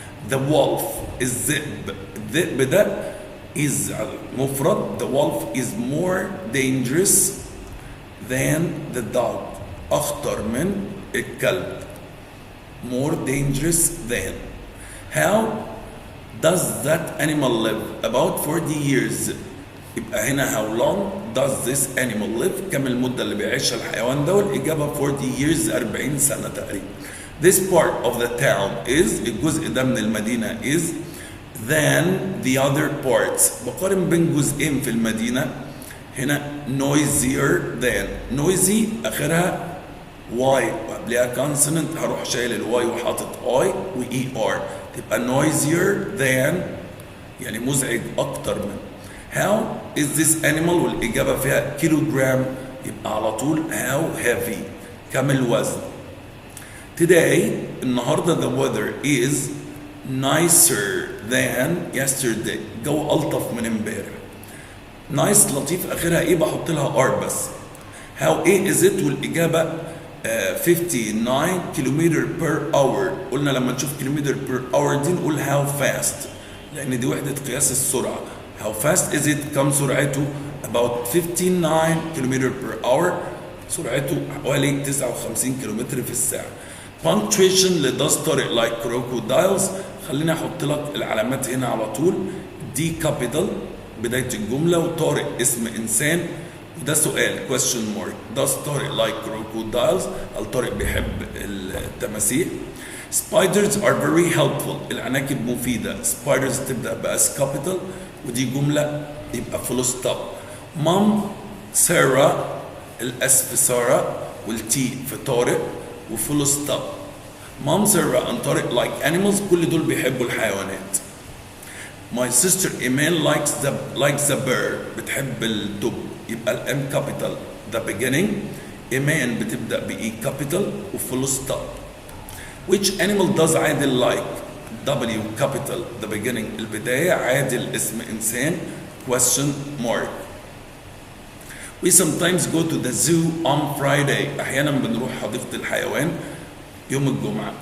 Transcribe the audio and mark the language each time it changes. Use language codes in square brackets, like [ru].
[en] the wolf الذئب الذئب ده is مفرد the wolf is more dangerous than the dog [ar] أخطر من الكلب [en] more dangerous than. how does that animal live about 40 years يبقى هنا how long does this animal live [ar] كم المدة اللي بيعيشها الحيوان ده والإجابة [en] 40 years [ar] 40 سنة تقريبا. [en] this part of the town is [ar] الجزء ده من المدينة [en] is than the other parts [ar] بقارن بين جزئين في المدينة هنا [en] noisier than [ar] noisy آخرها واي وقبلها consonant هروح شايل الواي وحاطط اي واي ار تبقى noisier than يعني مزعج اكتر من. how is this animal والاجابه فيها كيلو جرام يبقى على طول [en] how heavy [ar] كم الوزن. [en] today النهارده the weather is nicer than yesterday [ar] جو الطف من امبارح. nice لطيف اخرها ايه بحط لها ار بس. how ايه is it والاجابه 59 كيلومتر per hour قلنا لما نشوف كيلومتر per hour دي نقول [en] how fast [ar] لأن دي وحدة قياس السرعة. [en] how fast is it [ar] كم سرعته about 59 كيلومتر per hour سرعته حوالي 59 كيلومتر في الساعة. punctuation ل [en] does Tariq like crocodiles [ar] خليني أحط لك العلامات هنا على طول. دي capital بداية الجملة وطارق اسم إنسان وده سؤال question mark. [en] does Tariq like crocodiles [ar] هل طارق بيحب التماسيح. [en] spiders are very helpful [ar] العناكب مفيدة [en] spiders [ar] تبدأ بأس [en] capital ودي جملة يبقى full stop. [ar] mom سارة الأس في سارة والتي في طارق وفول stop. [en] mom Sarah and Tariq like animals [ar] كل دول بيحبوا الحيوانات. [en] my sister Iman likes the bird [ar] بتحب الدب يبقى الام كابيتال [en] the beginning. [ar] إيمان بتبدأ بإي كابيتال وفول ستوب. [en] which animal does Adil like W capital the beginning البداية [ar] عادل اسم إنسان [en] question mark. we sometimes go to the zoo on Friday [ar] أحيانا بنروح حديقة الحيوان يوم الجمعة.